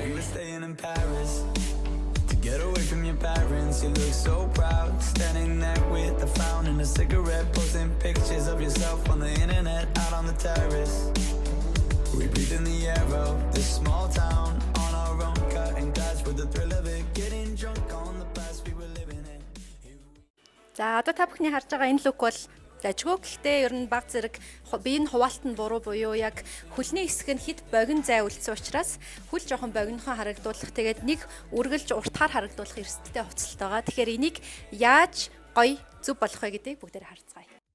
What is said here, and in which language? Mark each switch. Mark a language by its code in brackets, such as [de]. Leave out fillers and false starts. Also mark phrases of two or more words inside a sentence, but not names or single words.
[en] We were staying in Paris. To get away from your parents, you look so proud, standing there with a frown and a cigarette, posting pictures of yourself on the internet, out on the terrace. We breathe in the air of this small town, on our own, cutting glass with the thrill of it, getting drunk on the past we were living in. [mn] За одоо та бүхний харж байгаа энэ лук бол дажгүй. Гэхдээ ер нь баг зэрэг биеийн хуваалт нь буруу буюу яг хөлний хэсэг нь хит богино зай үлдсэн учраас хөл жоохон богинохон харагдуулах. Тэгээд нэг үргэлж уртахаар харагдуулах эрсдэлтэй хувцастай байгаа. Тэгэхээр энийг яаж гоё зөв болох вэ гэдгийг бүгдээр харцгаая.